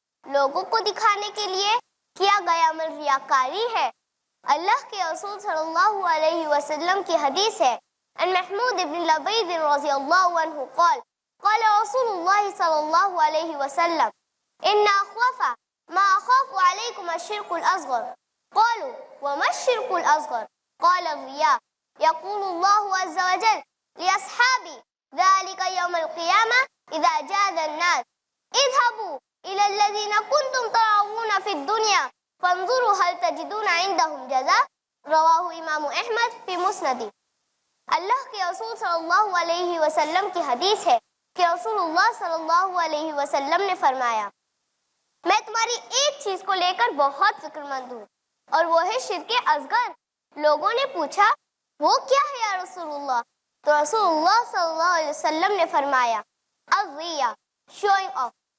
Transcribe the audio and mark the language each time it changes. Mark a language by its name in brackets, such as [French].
[Urdu] لوگوں کو دکھانے کے لیے کیا گیا عمل ریاکاری ہے. اللہ کے رسول صلی اللہ علیہ وسلم کی حدیث ہے, [Arabic] ان محمود بن لبید رضی اللہ عنہ قال قال رسول اللہ صلی اللہ علیہ وسلم ان اخوف ما اخاف علیکم الشرک الاصغر. قالوا وما الشرك الأصغر؟ قال الرياء. يقول الله عز وجل لأصحابي ذلك يوم القيامة إذا جاء الناس اذهبوا إلى الذين كنتم تراؤون في الدنيا فانظروا هل تجدون عندهم جزاء. [Urdu] رواه امام احمد فی مسند. اللہ کے رسول صلی اللہ علیہ وسلم کی حدیث ہے کہ رسول اللہ صلی اللہ علیہ وسلم نے فرمایا, میں تمہاری ایک چیز کو لے کر بہت فکر مند ہوں اور وہ ہے شرک اصغر. لوگوں نے پوچھا وہ کیا ہے یا رسول اللہ؟ تو رسول اللہ صلی اللہ علیہ وسلم نے فرمایا الریا, شوئنگ آف.